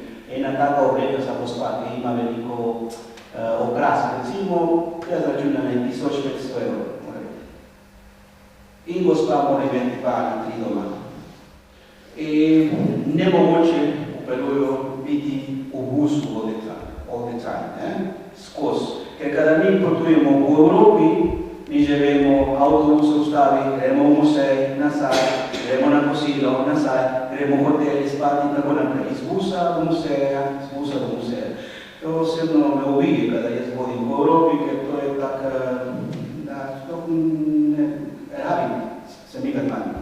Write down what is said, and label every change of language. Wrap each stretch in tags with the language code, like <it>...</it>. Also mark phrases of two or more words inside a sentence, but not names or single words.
<sl>Ena taka obleka za gospa, ki ima veliko obraz, recimo, jaz računam 1500 evrov, mora biti. In gospa mora imeti 2 ali 3 doma. In nemogoče v Peruju biti v busu</sl> <en>all the time,</en> <sl>skozi. Ker kada mi potujemo v Evropi, mi že vemo, avtobus se ustavi, gremo v musej, nazaj, gremo na kosilo, nazaj, gremo v hoteli spati in tako naprej. Iz busa do museja, z busa do museja. To osebno me uvidi, kada jaz vodim v Evropi, ker to je tak, da to ne rabim, se mi ga manj.</sl>